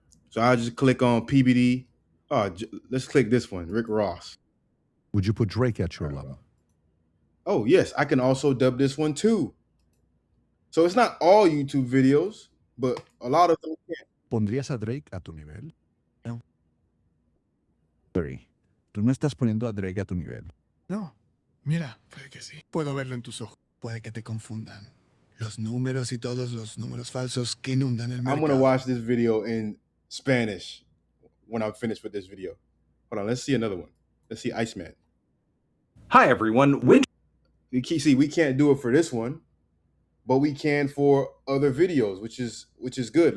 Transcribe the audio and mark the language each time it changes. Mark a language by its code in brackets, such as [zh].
[en] So I just click on PBD. Let's click this one, Rick Ross. Would you put Drake at your level? Oh yes, I can also dub this one too. So it's not all YouTube videos, but a lot of them can. [es] ¿Pondrías a Drake a tu nivel? No. [en] Sorry, [es] tú no estás poniendo a Drake a tu nivel. No, mira, puede que sí. Puedo verlo en tus ojos. Puede que te confundan. Los números y todos los números falsos que inundan el mercado. [en] I'm gonna watch this video in Spanish when I'm finished with this video. Hold on, let's see another one. Let's see Iceman. Hi everyone. We can't do it for this one, but we can for other videos, which is good.